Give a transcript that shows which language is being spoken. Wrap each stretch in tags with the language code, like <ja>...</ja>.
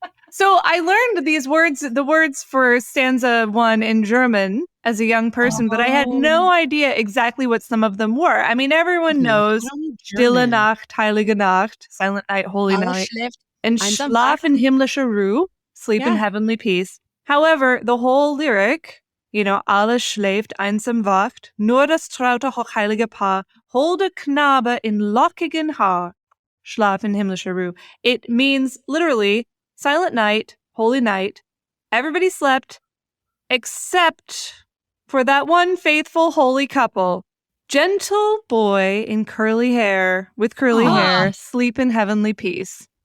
<en>So I learned these words, the words for stanza 1 in German as a young person, but I had no idea exactly what some of them were. I mean, everyone knows</en> <de>Stille Nacht, Heilige Nacht,</de> <en>Silent Night, Holy Night, and</en> <de>Einsam Schlaf in himmlischer Ruhe,</de> <en>sleep in Yeah. heavenly peace. However, the whole lyric</en> <de>alles schläft, einsam wacht, nur das traute hochheilige Paar, holde Knabe in lockigen Haar, schlaf in himmlischer Ruhe.</de> <en>It means literally silent night, holy night. Everybody slept except for that one faithful holy couple. Gentle boy in curly hair, with curly hair, sleep in heavenly peace.</en>